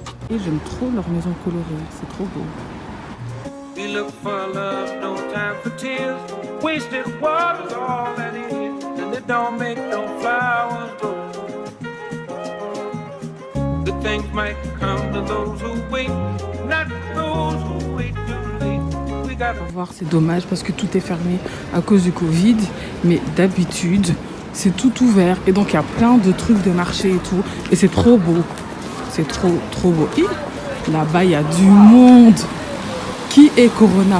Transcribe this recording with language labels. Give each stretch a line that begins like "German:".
French: Et j'aime trop leur maison colorée, c'est trop beau.
English: We look for love, no time for tears. Wasted water's all that is, and it don't make no flowers grow. Good things might come to those who wait, not those who wait too late. We gotta
French: voir, c'est dommage parce que tout est fermé à cause du Covid, mais d'habitude c'est tout ouvert et donc il y a plein de trucs de marché et tout, et c'est trop beau, c'est trop beau. Et là-bas il y a du monde. Qui est Corona?